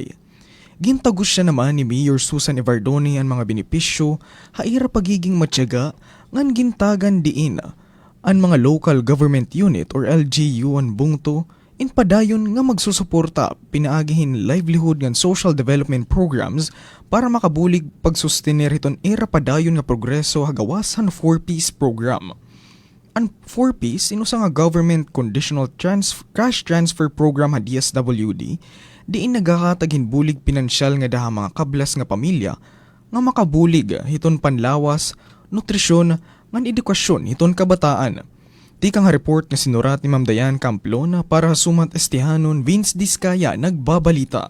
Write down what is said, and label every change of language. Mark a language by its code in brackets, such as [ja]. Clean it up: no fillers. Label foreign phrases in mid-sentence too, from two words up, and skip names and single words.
[war] Gintagos siya naman ni Mayor Susan Evardoni ang mga benepisyo haira pagiging matyaga ngan gintagan diin ang mga [en] local government unit [war] or LGU ang bungto in padayon nga magsusuporta pinaagihin livelihood ng [en] social development programs [war] para makabulig pagsustener iton era padayon nga progreso hagawas han 4Ps program. Ang 4Ps inusa nga [en] government conditional cash transfer program [war] ha DSWD diin nagakatagin bulig pinansyal nga daha mga kablas nga pamilya nga makabulig hiton panlawas, nutrisyon, ngan edukasyon hiton kabataan. Di kang report nga sinurat ni Ma'am Dayan Camplona para sumat estihanon Vince Diskaya nagbabalita.